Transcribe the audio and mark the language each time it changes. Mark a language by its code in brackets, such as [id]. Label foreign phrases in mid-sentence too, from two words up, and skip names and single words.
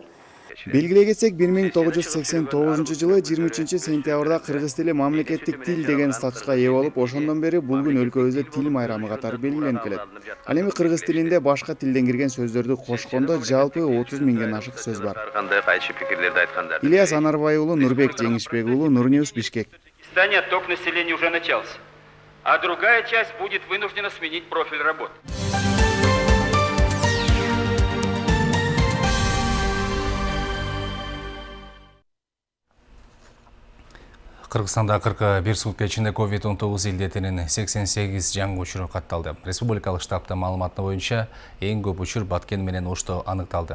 [ky] Белгилей кетсек, 1989-жылы 23 сентябрда кыргыз тили мамлекеттик тил деген статуска ээ болуп, ошондон бери бул күн өлкөбүздө тил майрамы катары белгиленип келет. Ал эми кыргыз тилинде башка тилден кирген сөздөрдү кошкондо жалпы 30 миңден ашык сөз бар. Ильяс Анарбай уулу, Нурбек Жеңишбек уулу, Нурньюс, Бишкек. [ru] Издание «Отток населения» уже начался, а другая часть будет вынуждена сменить профиль работы. [ky] Кыргызстанда 41 сутка ичинде COVID-19 илдетинин 88 жаңы учуру катталды. Республикалык штабтын маалыматы боюнча эң көп учур Баткен менен Ошто аныкталды.